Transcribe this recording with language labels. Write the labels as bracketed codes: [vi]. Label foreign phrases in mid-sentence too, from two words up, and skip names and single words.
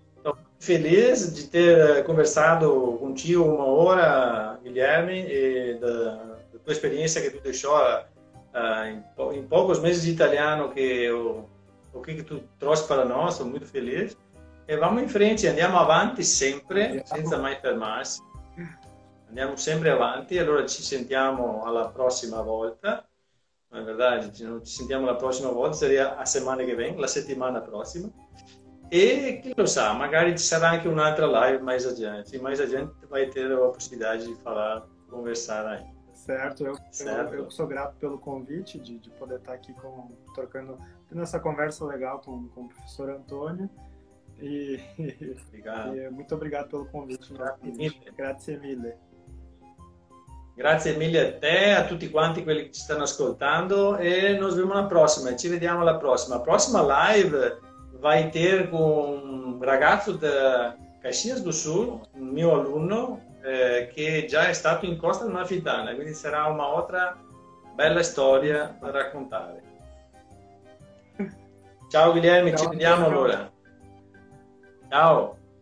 [pt] Feliz de ter conversado contigo uma hora, Guilherme, e da tua experiência que tu deixou em poucos meses de italiano, o que tu trouxe para nós, estou muito feliz. E vamos em frente, [it] andiamo avanti sempre, senza mai fermarsi. Andiamo sempre avanti, allora ci sentiamo alla prossima volta. Non è verdade, non ci sentiamo la prossima volta, sarebbe a settimana che viene, la settimana prossima. E chi lo sa, magari ci sarà anche un'altra live [pt] mais a gente vai ter a possibilidade de falar, conversar aí. Certo, eu sou grato pelo convite de poder estar aqui tendo essa conversa legal com o professor Antônio. Obrigado. E muito obrigado pelo convite. [it] Grazie mille. Grazie mille a te, a tutti quanti quelli che ci stanno ascoltando e nos vediamo alla prossima, ci vediamo alla prossima. La prossima live [pt] vai ter com um [it] ragazzo da Caxias do Sul, un mio alunno, che già è stato in Costa Amalfitana, quindi sarà una altra bella storia da raccontare. Ciao Guilherme, ci vediamo allora. Ciao.